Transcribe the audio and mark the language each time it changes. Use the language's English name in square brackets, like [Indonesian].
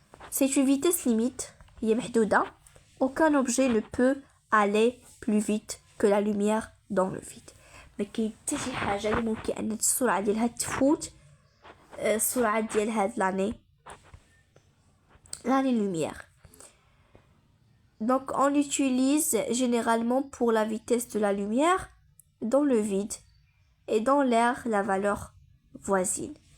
[French] C'est une vitesse limite [Arabic] هي محدودة. [French] Aucun objet ne peut aller plus vite que la lumière dans le vide. [Arabic] ما كاين حتى شي حاجة اللي ممكن أن السرعة ديالها تفوت السرعة ديال هاد l'année lumière. [French] Donc on l'utilise généralement pour la vitesse de la lumière dans le vide et dans l'air la valeur voisine.